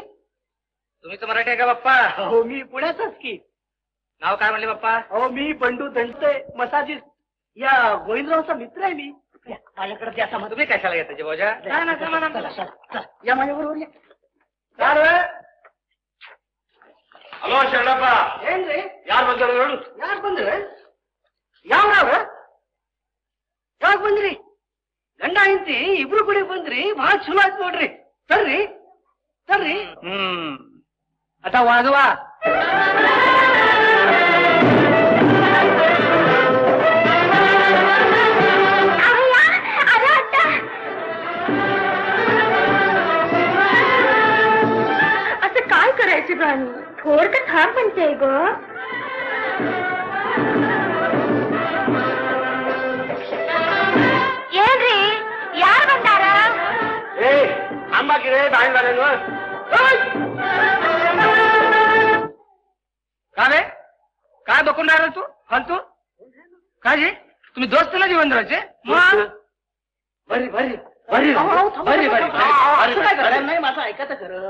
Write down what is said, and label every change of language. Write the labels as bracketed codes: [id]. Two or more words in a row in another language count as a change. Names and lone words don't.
[mr] तुम्ही तर मराठी आहे का बाप्पा? हो मी पुण्याचाच की. नाव काय म्हणले बाप्पा? हो मी बंडू दंडते मसाजीस या गोविंदरावचा मित्र आहे मी. माझ्याकडे द्या सामान. तुम्ही कशाला घेता जेवाजा? या माझ्याबरोबर या. चाल. [kn] ಹಲೋ ಶರಣಪ್ಪ, ಏನ್ರಿ ಯಾರು ಬಂದರು ಹೇಳು. ಯಾರು ಬಂದ್ರೆ? ಯಾವ್ರವ್ರ? ಯಾವಾಗ ಬಂದ್ರಿ? ಗಂಡ ಹೆಂಡತಿ ಇಬ್ರು ಕೂಡ ಬಂದ್ರಿ. ಬಹಳ ಚಲೋ ಆಯ್ತು ನೋಡ್ರಿ. ಸರ್ರಿ [mr] आता वाजवा. असं काय करायचे पण? थोर का थाप म्हणते ग? [kn] ಏನ್ರಿ ಯಾರು ಬಂದಾರ? ಏ ಅಂಬಾಕಿರೆ ಬಾಯಿ ಬಾರೇನು. [mr] काय काय बघून राहिला तू फालतू? काय जी तुम्ही दोस्त ना जीवनरावचे? नाही माझं ऐका तर खरं.